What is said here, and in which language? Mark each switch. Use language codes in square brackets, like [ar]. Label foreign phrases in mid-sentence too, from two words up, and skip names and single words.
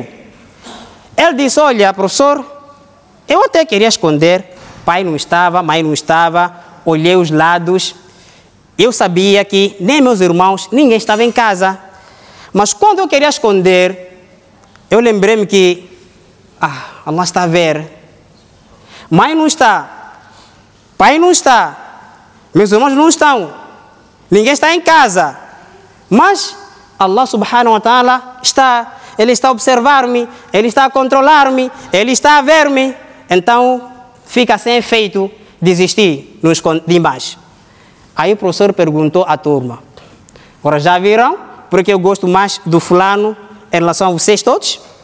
[pt] Ele disse, olha, professor, eu até queria esconder, pai não estava, mãe não estava, olhei os lados, eu sabia que nem meus irmãos, ninguém estava em casa. Mas quando eu queria esconder, eu lembrei-me que, Allah está a ver. Mãe não está, pai não está, meus irmãos não estão, ninguém está em casa. Mas Allah [ar] سبحانه وتعالى [pt] Ele está a observar-me, Ele está a controlar-me, Ele está a ver-me. Então, fica sem efeito desistir nos demais. Aí o professor perguntou à turma: agora já viram porque eu gosto mais do fulano em relação a vocês todos?